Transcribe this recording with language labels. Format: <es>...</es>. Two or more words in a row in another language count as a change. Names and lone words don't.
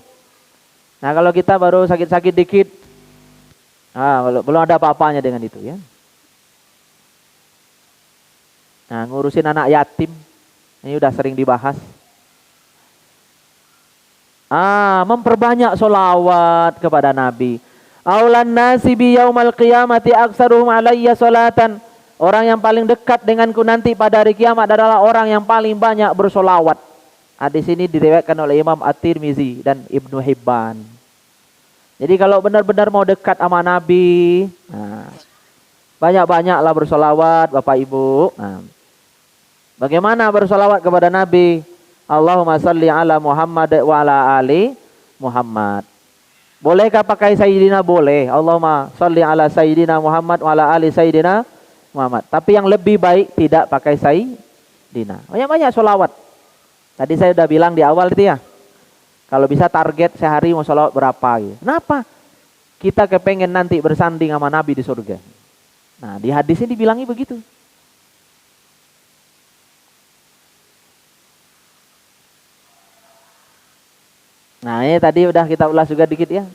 <id>Nah kalau kita baru sakit-sakit dikit. Belum ada apa-apanya dengan itu ya. Nah ngurusin anak yatim. Ini udah sering dibahas. Memperbanyak sholawat kepada Nabi.</id> <ar>أولى الناس بي يوم القيامة أكثرهم علي صلاة.</ar> <id>Orang yang paling dekat denganku nanti pada hari kiamat adalah orang yang paling banyak bersolawat. Hadis ini diriwayatkan oleh Imam At-Tirmizi dan Ibnu Hibban. Jadi kalau benar-benar mau dekat sama Nabi, banyak-banyaklah bersolawat Bapak Ibu. Bagaimana bersolawat kepada Nabi?</id> <ar>اللهم صل على محمد وعلى آل محمد.</ar> <id>Bolehkah pakai Sayyidina? Boleh.</id> <ar>اللهم صل على سيدنا محمد وعلى آل سيدنا محمد.</ar> <id>Tapi yang lebih baik tidak pakai Sayyidina. Banyak-banyak sholawat. Tadi saya udah bilang di awal itu ya. Kalau bisa target sehari mau sholawat berapa gitu. Kenapa? Kita kepengen nanti bersanding sama Nabi di surga. Nah di hadis ini dibilangnya begitu. Nah ini tadi udah kita ulas juga dikit ya.</id>